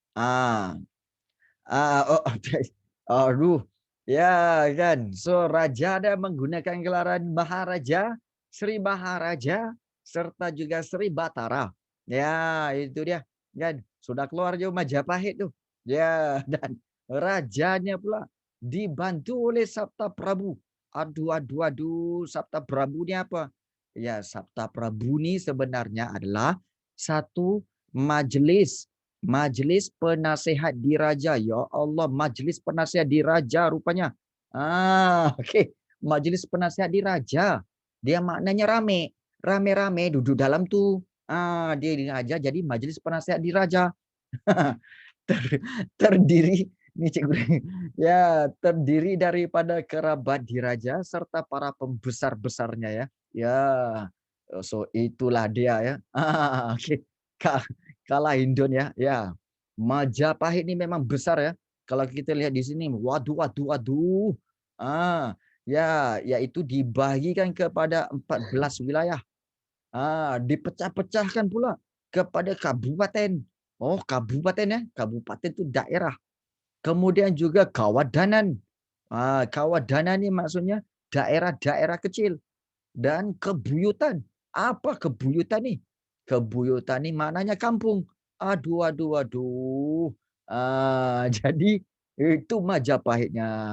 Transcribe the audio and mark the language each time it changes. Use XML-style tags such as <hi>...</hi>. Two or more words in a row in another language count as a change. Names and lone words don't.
<ms>Ya kan. So raja dia menggunakan gelaran Maharaja, Sri Maharaja serta juga Sri Batara. Ya, itu dia. Kan sudah keluar je Majapahit tu. Ya, dan rajanya pula dibantu oleh Sabta Prabu. Aduh, Sabta Prabu ni apa? Ya, Sabta Prabu ni sebenarnya adalah satu majlis penasihat diraja. Ya Allah, majlis penasihat diraja rupanya. Okey. Majlis penasihat diraja. Dia maknanya rame-rame duduk dalam tu. Dia diraja jadi majlis penasihat diraja. terdiri ni cikgu ya, terdiri daripada kerabat diraja serta para pembesar-besarnya ya. Ya. So itulah dia ya. Okey. Kalah Indon ya. Ya. Majapahit ni memang besar ya. Kalau kita lihat di sini, waduh waduh waduh. Ya, iaitu dibahagikan kepada 14 wilayah. Dipecah-pecahkan pula kepada kabupaten. Oh, kabupaten ya. Kabupaten tu daerah. Kemudian juga kawadanan. Kawadanan ni maksudnya daerah-daerah kecil. Dan kebuyutan. Apa kebuyutan ni? Kebuyutan ni maknanya kampung. Aduh, aduh, aduh. Jadi itu Majapahitnya.</ms>